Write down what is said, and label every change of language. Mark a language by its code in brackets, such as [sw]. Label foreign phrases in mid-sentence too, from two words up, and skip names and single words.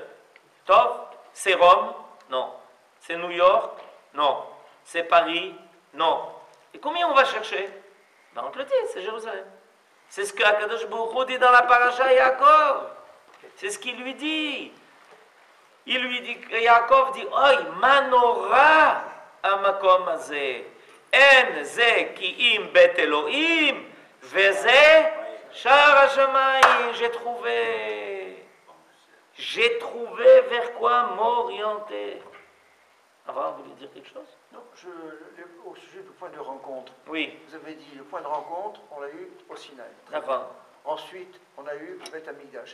[fr] Tov, c'est Rome? Non. C'est New York? Non. C'est Paris? Non. Et combien on va chercher? Ben on te le dit, c'est Jérusalem. C'est ce que [he] הקדוש ברוך הוא [fr] dit dans la paracha Yaakov. C'est ce qu'il lui dit. Il lui dit, Yaakov dit, [he] אוי, מה נורא המקום הזה. אין זה כי אם בית אלהים, וזה שער השמים. [fr] J'ai trouvé vers quoi m'orienter. Avant, vous voulez dire quelque chose? Non, au sujet du point de rencontre. Oui. Vous avez dit le point de rencontre, on l'a eu au Sinaï. D'accord. Ensuite, on a eu le [he] בית המקדש.